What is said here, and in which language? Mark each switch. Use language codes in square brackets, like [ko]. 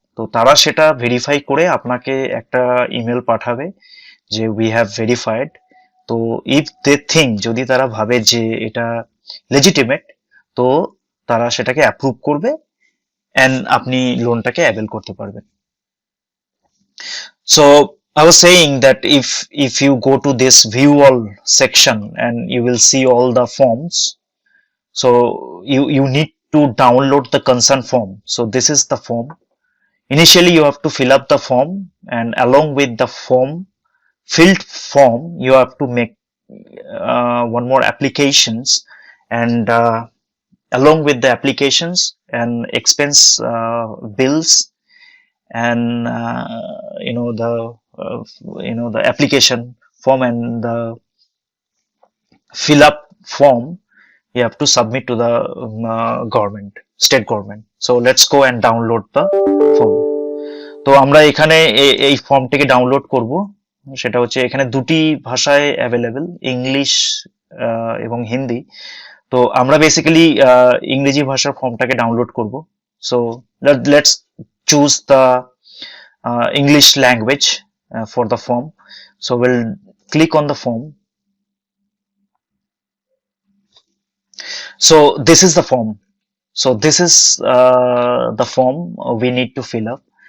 [bn] তো তারা সেটা ভেরিফাই করে আপনাকে একটা ইমেল পাঠাবে যে [en] We have verified. [bn] তো [en] if they think, [bn] যদি তারা ভাবে যে এটা লেজিটিমেট, তো তারা সেটাকে অ্যাপ্রুভ করবে এন্ড আপনি লোনটাকে অ্যাভেল করতে পারবেন। [en] So I was saying that if you go to this view all section and you will see all the forms, so you need to download the consent form. So this is the form. Initially you have to fill up the form, and along with the filled form you have to make one more applications, and along with the applications and expense bills, and the application form and the fill up form you have to submit to the government, state government. So let's go and download the form. [bn] তো আমরা এখানে এই ফর্মটিকে download করব। সেটা হচ্ছে এখানে দুটি ভাষায় অ্যাভেলেবেল, ইংলিশ এবং হিন্দি। তো আমরা বেসিক্যালি ইংরেজি ভাষার ফর্মটাকে ডাউনলোড করব। [en] So let's choose the English language for the form. So we'll click on the form. So this is the form. So this is the form we need to fill up.